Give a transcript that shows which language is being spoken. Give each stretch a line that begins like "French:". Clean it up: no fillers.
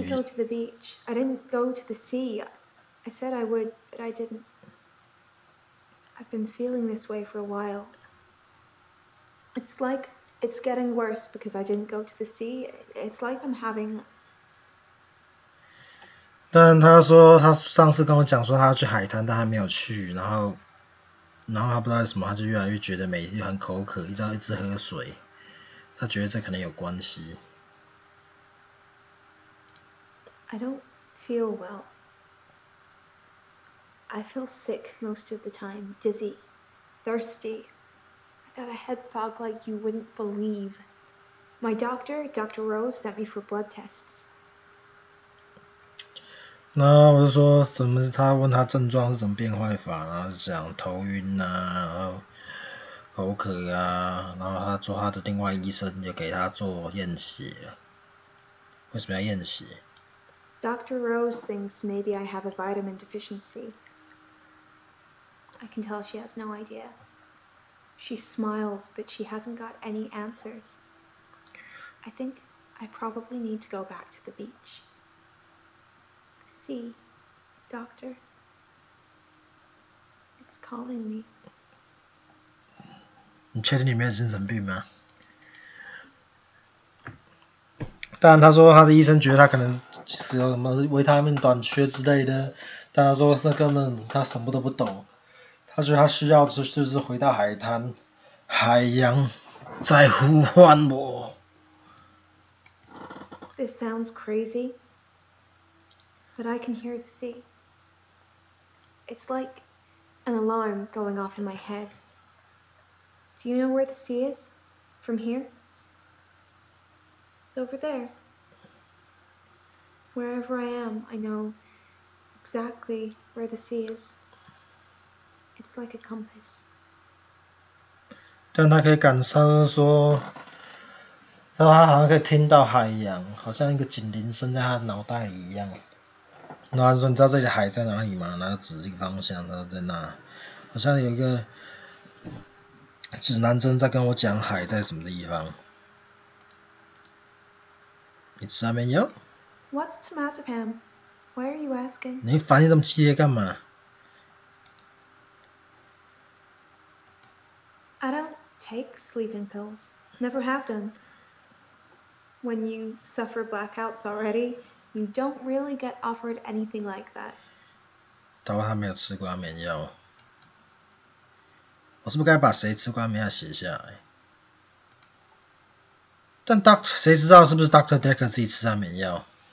English: didn't go to the beach. I didn't go to the sea. I said I would, but I didn't. I've been feeling this way for a while. It's like it's getting worse because I didn't go to the sea. It's like I'm having
Chinese: 但他说他上次跟我讲说他要去海滩，但他没有去，然后他不知道为什么他就越来越觉得每天很口渴，一直喝水，他觉得这可能有关系。
English: I don't feel well. I feel sick most of the time, dizzy, thirsty. I got a head fog like you wouldn't believe. My doctor, Dr. Rose, sent me for blood tests.
Chinese: 那我就说什么？他问他症状是怎么变坏法，然后就讲头晕啊，然后口渴啊，然后他说他的另外医生也给他做验血，为什么要验血？
English: Dr. Rose thinks maybe I have a vitamin deficiency. I can tell she has no idea. She smiles, but she hasn't got any answers. I think I probably need to go back to the beach. See, Doctor. It's calling me.
Chinese: 你确定你没有精神病吗？当然，他说他的医生觉得他可能是有什么维他命短缺之类的，但他说那根本他什么都不懂，他觉得他需要就是回到海滩，海洋在呼唤我。
English: This sounds crazy, but I can hear the sea. It's like an alarm going off in my head. Do you know where the sea is? From here? It's over there. Wherever I am, I know exactly where the sea is. It's like a compass.
Chinese: 但他可以感受说，然后他好像可以听到海洋，好像一个警铃声在他的脑袋里一样。然后他说：“你知道这里海在哪里吗？” 然后指一个方向，他说在那，好像有一个指南针在跟我讲海在什么地方。你吃安眠药？
English: What's temazepam? Why are you asking?
Chinese: 你反应这么激烈干嘛？
English: I don't take sleeping pills. Never have done. When you suffer blackouts already, you don't really get offered anything like that.
Chinese: 他说他没有吃过安眠药。我是不是该把谁吃过安眠药写下来？但谁知道是不是 Dr. Dekker 自己吃安眠药？